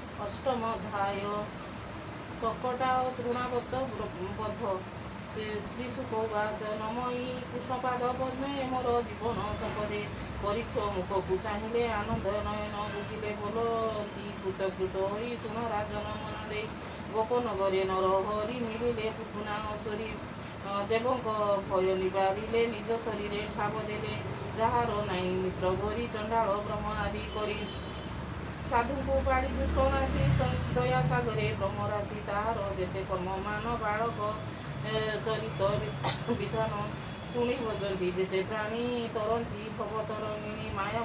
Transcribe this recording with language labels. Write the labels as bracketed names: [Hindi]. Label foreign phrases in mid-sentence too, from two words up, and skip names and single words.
[Odia] ଅଷ୍ଟମଧ୍ୟାୟ ସକଟା ତୃଣାବଦ୍ଧ ବଦ୍ଧ ଶ୍ରୀ ସୁଖବାଚ ନମୟୀ କୃଷ୍ଣପାଦ ପଦ୍ମେ ମୋର ଜୀବନ ସମ୍ପଦେ ପରୀକ୍ଷ मुखକୁ ଚାହିଁଲେ ଆନନ୍ଦ ନୟନ ବୁଝିଲେ ବୋଲନ୍ତି କୃତକୃତ ହୋଇ ତୁମ ରାଜନ ମନ ଦେଇ ଗୋପନଗରେ ନର ହରି ମିଳିଲେ ପୁତୁନା ଅସୁରୀ ଦେବଙ୍କ ଭୟ ନିବାରିଲେ ନିଜ ଶରୀରେ ଠାବ ଦେଲେ ଯାହାର ନାହିଁ ମିତ୍ର ଭରି ଚଣ୍ଡାଳ ବ୍ରହ୍ମ ଆଦି କରି ସାଧୁଙ୍କୁ ପାଳି ଦୁଷ୍ଟ ନାଶୀ ଦୟା ସାଗରେ ବ୍ରହ୍ମରାଶି ତାହାର ଯେତେ କର୍ମମାନ ବାଳକ ଚରିତ ବିଧାନ ଶୁଣି ଭଜନ୍ତି ଯେତେ ପ୍ରାଣୀ ତରନ୍ତି ଭବତରଙ୍ଗିଣୀ ମାୟା